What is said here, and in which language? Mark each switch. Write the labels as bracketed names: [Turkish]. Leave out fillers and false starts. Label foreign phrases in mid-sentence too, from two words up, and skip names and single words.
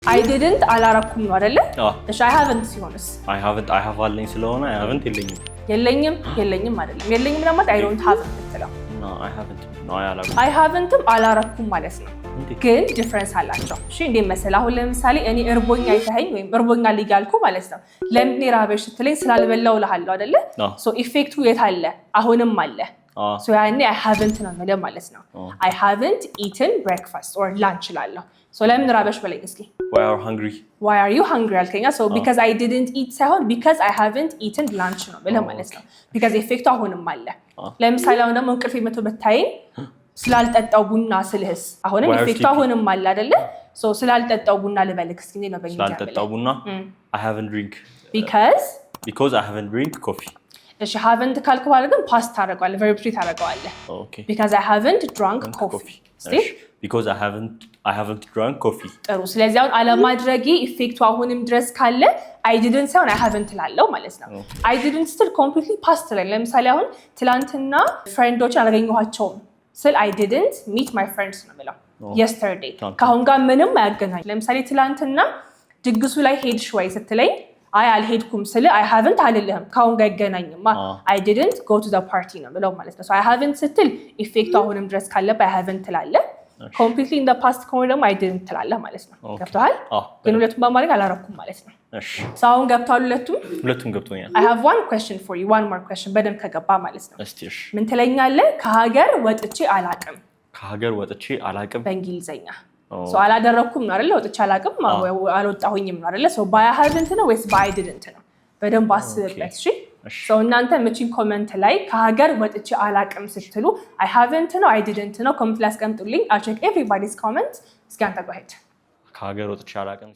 [English] I didn't [Amharic] አላረኩም ነው አይደለ? እሺ [English] I haven't [Amharic] ሲሆንስ? [English] I have [Amharic] አለኝ ስለሆነ [English] I haven't [Amharic] የለኝም አይደለም። የለኝም ለማለት [English] I don't have [Amharic] እንትለው [English] No I haven't [Amharic] I haven'ትም አላረኩም ማለት ነው። ግን ዲፈረንስ አላቸው። እሺ እንዴት መሰለህ? አሁን ለምሳሌ እኔ እርቦኛ አይተኸኝ ወይም እርቦኛ ሊጋልኩ ማለት ነው። ለምን ራበሽ ስትለኝ ስላልበላው እልሃለሁ አይደለ? ሶ ኢፌክቱ የት አለ? አሁንም አለ። ሶ ያኔ [English] I haven't [Amharic] ነው ማለት ማለት ነው። [English] I haven't eaten breakfast or lunch [Amharic] እላለሁ። ሶ ለምን ራበሽ በለኝ እስኪ። [English] Why are you hungry [Amharic] አልከኛ? [English] So because I didn't eat [Amharic] ሳይሆን [English] because I haven't eaten lunch [Amharic] ነው ብለህ ማለት ነው። because ኢፌክቱ አሁንም አለ። ለምሳሌ አሁን ደግሞ እንቅልፍ መቶ በታይኝ ስላልጠጣው ቡና ስልህስ አሁንም ኢፌክቱ አሁንም አለ አይደለ? ሶ ስላልጠጣው ቡና ልበልክ እስኪ እንዴ ነው በእኛ ስላልጠጣው ቡና [English] I haven't drink because I haven't drink coffee [Amharic] እሺ haven't ካልክ በኋላ ግን ፓስት ታደርገዋለህ verb 3 ታደርገዋለህ [English] because I haven't drunk coffee because I haven't drunk coffee [Amharic] ጥሩ ስለዚህ አሁን አለማድረጌ ኢፌክቱ አሁንም ድረስ ካለ [English] I didn't [Amharic] ሳይሆን [English] I haven't [Amharic] ላለው ማለት ነው [English] I didn't still completely past [Amharic] ላይ ለምሳሌ አሁን ትላንትና ፍሬንዶች አላገኘኋቸውም ስል [English] I didn't meet my friends [Amharic] ነው የምለው yesterday ካሁን ጋር ምንም አያገናኝ ለምሳሌ ትላንትና ድግሱ ላይ ሄድሽ ወይ ስትለኝ አይ አልሄድኩም ስለ [English] I haven't [Amharic] አልልህም ካሁን ጋር ይገናኝማ [English] I didn't go to the party [Amharic] ነው ብለው ማለት ነው [English] so I haven't [Amharic] ስትል ኢፌክቱ አሁንም ድረስ ካለ [English] I haven't [Amharic] ትላለ [English] completely in the past [Amharic] ከሆነ ደግሞ [English] I didn't [Amharic] ትላለ ማለት ነው ገብቶሃል ግን ሁለቱም በማድረግ አላረኩም ማለት ነው እሺ so አሁን ገብቷል ሁለቱም ገብቶኛል [English] I have one question for you one more question [Amharic] በደም ከገባ ማለት ነው እስቲ እሺ ምን ትለኛለህ ከሀገር ወጥቼ አላቅም በእንግሊዘኛ so አላደረኩም ነው አይደል ወጥቼ አላቅም አልወጣሁኝም ነው አይደል [English] so by I haven't [Amharic] ነው ወይስ [English] by I didn't [Amharic] ነው በደንብ አስብበት እሺ so እናንተ መቼም ኮሜንት ላይ ከሀገር ወጥቼ አላቅም ስትሉ [English] I haven't [Amharic] ነው [English] I didn't [Amharic] ነው ኮሜንት ላይ አስቀምጡልኝ [English] I'll check everybody's comments [Amharic] እስኪ አንተ [English] go ahead [Amharic] ከሀገር ወጥቼ አላቅም